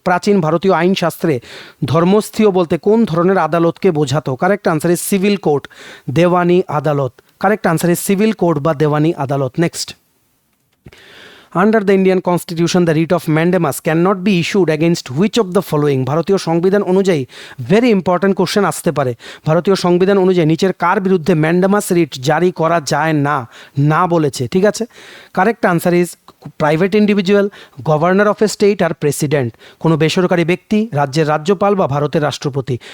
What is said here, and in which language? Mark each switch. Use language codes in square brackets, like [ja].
[bn] প্রাচীন ভারতীয় আইনশাস্ত্রে ধর্মস্থিয় বলতে কোন ধরনের আদালতকে বোঝাতো? [en] Correct answer is civil court, দেওয়ানি আদালত। Correct answer is civil court বা দেওয়ানি আদালত। Next, Under the Indian Constitution, the writ of mandamus cannot be issued against which of the following? [bn] ভারতীয় সংবিধান অনুযায়ী [en] very important question [bn] আসতে পারে। ভারতীয় সংবিধান অনুযায়ী নিচের কার বিরুদ্ধে ম্যান্ডামাস রিট জারি করা যায় না? না বলেছে, ঠিক আছে। [en] correct answer is private individual, governor of a state আর president, [bn] কোনো বেসরকারি ব্যক্তি, রাজ্যের রাজ্যপাল বা ভারতের রাষ্ট্রপতি।